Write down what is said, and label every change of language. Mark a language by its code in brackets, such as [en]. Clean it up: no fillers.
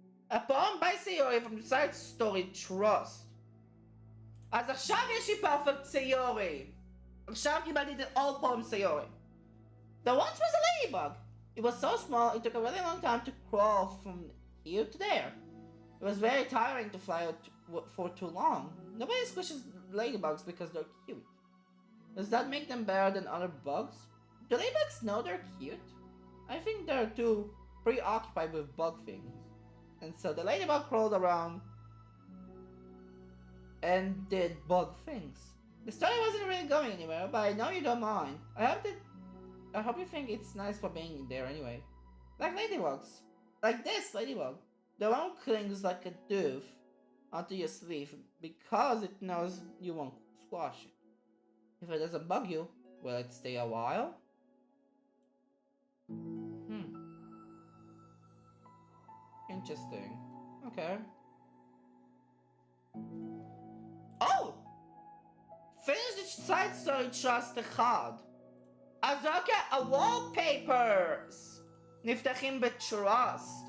[en] הפעם by סיורי from the side story Trust. [he] אז עכשיו יש לי פרפקט סיורי. עכשיו קיבלתי את all poem סיורי. [en] The once was a ladybug. It was so small it took a really long time to crawl from here to there. It was very tiring to fly for too long. Nobody squishes ladybugs because they're cute. Does that make them better than other bugs? Do ladybugs know they're cute? I think they're too preoccupied with bug things. And so the ladybug crawled around and did bug things. The story wasn't really going anywhere, but I know you don't mind. I hope you think it's nice for being there anyway. Like ladybugs. Like this ladybug. The one clings like a dove onto your sleeve because it knows you won't squash it. If it doesn't bug you, will it stay a while? Interesting. Okay. Oh! Finish the side story Trust אחד. [he] אז אוקיי, ה-wallpapers נפתחים ב-Trust.